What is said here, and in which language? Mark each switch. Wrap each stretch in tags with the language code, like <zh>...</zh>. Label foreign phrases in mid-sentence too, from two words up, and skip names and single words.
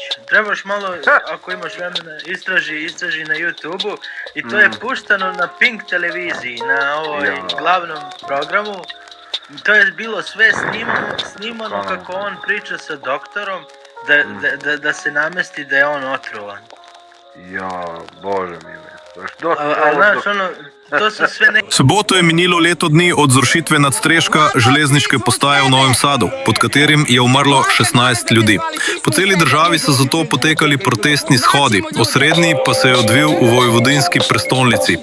<sr>Trebaš malo, ako imaš vremena, istraži na YouTube-u i to je puštano na Pink televiziji, na glavnom programu. To je bilo sve snimano kako on priča sa doktorom, da se namesti da je on otrovan. Ja, Bože mili.</sr> <sl>V soboto je minilo leto dni od zrušitve nadstreška železniške postaje v Novem Sadu, pod katerim je umrlo 16 ljudi. Po celi državi so zato potekali protestni shodi, osrednji pa se je odvil v vojvodinski prestolnici.</sl>